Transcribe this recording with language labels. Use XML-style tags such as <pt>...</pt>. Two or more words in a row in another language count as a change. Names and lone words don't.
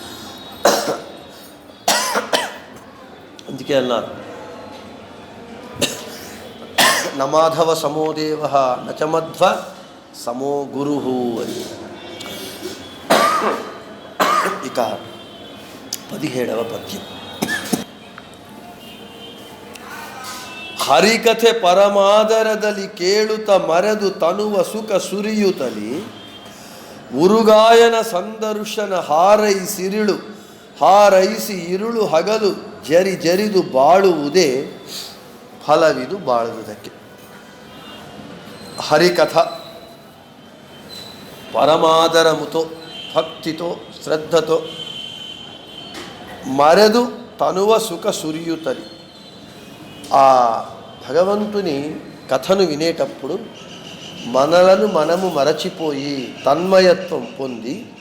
<te>అందుకే అన్నారు</te> <sa>నమాధవ సమోదేవ నచమధ్వ సమో గురు అని.</sa> <te>ఇక 17వ పద్యం.</te> <kn>ಹರಿಕಥೆ ಪರಮಾದರದಲ್ಲಿ ಕೇಳುತ್ತ ಮರೆದು ತನುವ ಸುಖ ಸುರಿಯುತ್ತಲಿ ಉರುಗಾಯನ ಸಂದರ್ಶನ ಹಾರೈಸಿ ಇರುಳು ಹಗಲು ಜರಿದು ಬಾಳುವುದೇ ಫಲವಿದು ಬಾಳುವುದಕ್ಕೆ.</kn> <te>హరికథ పరమాదరముతో భక్తితో శ్రద్ధతో</te> <kn>ಮರೆದು ತನುವ ಸುಖ ಸುರಿಯುತರಿ</kn> <te>ఆ భగవంతుని కథను వినేటప్పుడు మనలను మనము మరచిపోయి తన్మయత్వం పొంది</te>